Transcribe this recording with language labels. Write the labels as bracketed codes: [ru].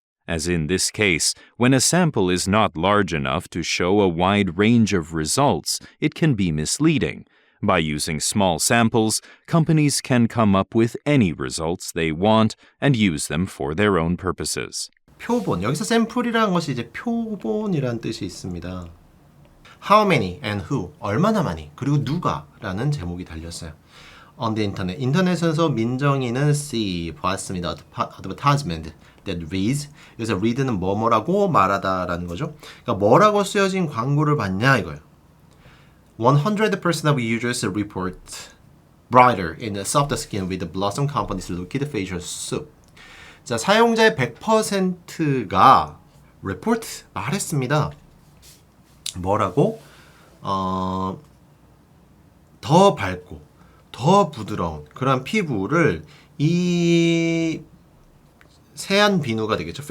[en] As in this case, when a sample is not large enough to show a wide range of results, it can be misleading. By using small samples, companies can come up with any results they want and use them for their own purposes. [ko] 표본. 여기서 샘플이라는 것이 이제 표본이라는 뜻이 있습니다. [en] How many and who. [ko] 얼마나 많이. 그리고 누가라는 제목이 달렸어요. [en] On the internet. [ko] 인터넷에서 민정이는 see 보았습니다. [en] advertisement that reads. [ko] 여기서 read는 뭐뭐라고 말하다라는 거죠. 그러니까 뭐라고 쓰여진 광고를 봤냐 이거예요. [en] 100% of users report brighter and softer skin with the Blossom Company's liquid facial soap. [ko] 자, 사용자의 100%가 report 말했습니다. 뭐라고? 더 밝고 더 부드러운 그런 피부를 이 세안 비누가 되겠죠.